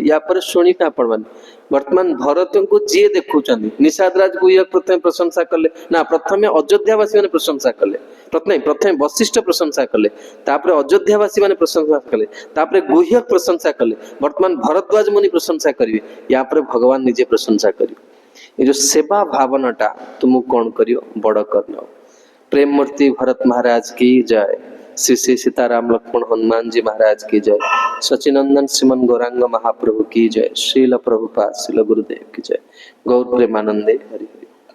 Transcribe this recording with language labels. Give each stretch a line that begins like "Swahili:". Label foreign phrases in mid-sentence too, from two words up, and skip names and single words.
Odia: ୟା ପରେ ଶୁଣିବା ଆପଣ ମାନେ ବର୍ତ୍ତମାନ ଭରତଙ୍କୁ ଯିଏ ଦେଖୁଛନ୍ତି, ନିଷାଦ ରାଜ ଗୁହ୍ୟ ପ୍ରଥମେ ପ୍ରଶଂସା କଲେ, ନା ପ୍ରଥମେ ଅଯୋଧ୍ୟାବାସୀ ମାନେ ପ୍ରଶଂସା କଲେ, ପ୍ରଥମେ ବଶିଷ୍ଠ ପ୍ରଶଂସା କଲେ, ତାପରେ ଅଯୋଧ୍ୟାବାସୀ ମାନେ ପ୍ରଶଂସା କଲେ, ତାପରେ ଗୁହ୍ୟ ପ୍ରଶଂସା କଲେ, ବର୍ତ୍ତମାନ ଭରଦ୍ୱାଜ ମୁନି ପ୍ରଶଂସା କରିବେ, ୟା ପରେ ଭଗବାନ ନିଜେ ପ୍ରଶଂସା କରିବେ। ଏ ଯୋଉ ସେବା ଭାବନାଟା ତୁମକୁ କଣ କରିବ, ବଡ କରିନେବ।
Hindi: प्रेम मूर्ति भरत महाराज की जय। श्री श्री सीताराम लक्ष्मण हनुमान जी महाराज की जय। सचिनंदन श्रीमन गौरांग महाप्रभु की जय। श्रील प्रभुपाद श्रील गुरुदेव की जय।
Bangla: গৌর প্রেমানন্দে হরি হরি।